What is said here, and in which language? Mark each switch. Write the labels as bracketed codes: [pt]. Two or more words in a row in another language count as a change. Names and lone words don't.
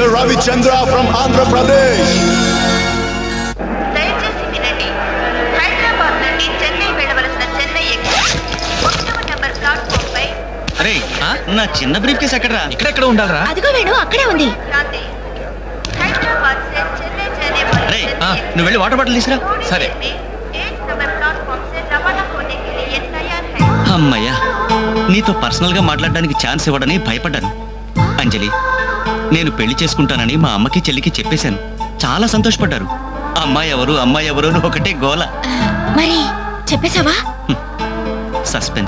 [en] Ravi Chandra from Andhra Pradesh. [te] దయచేసి వినండి. హైదరాబాద్ నుండి చెన్నై వెళ్ళవలసిన చెన్నై ఎక్స్ప్రెస్ 1వ [en] number platform [te] పై. అరే నా చిన్న [en] brief case [te] ఎక్కడరా? ఇక్కడెక్కడ ఉండాలరా? అదిగో వేణు అక్కడే ఉంది. [hi] క్రాంతి. హైదరాబాద్ से చెన్నై जाने वाली [te] అరే [hi] చెన్నై [te] నువ్వు వెళ్ళి [en] water bottle [te] తీసురా. సరే. [hi] 8 [en] number platform [hi] से रवाना होने के लिए तैयार है. [te] అమ్మయ్యా, నీతో పర్సనల్ గా మాట్లాడడానికి ఛాన్స్ ఇవ్వడని భయపడ్డాను. అంజలి, నేను పెళ్లి చేసుకుంటానని మా అమ్మకి చెల్లికి చెప్పేశాను. చాలా సంతోషపడ్డారు. అమ్మాయి ఎవరు అని ఒకటే గోల. మరి చెప్పేశావా? సస్పెన్స్.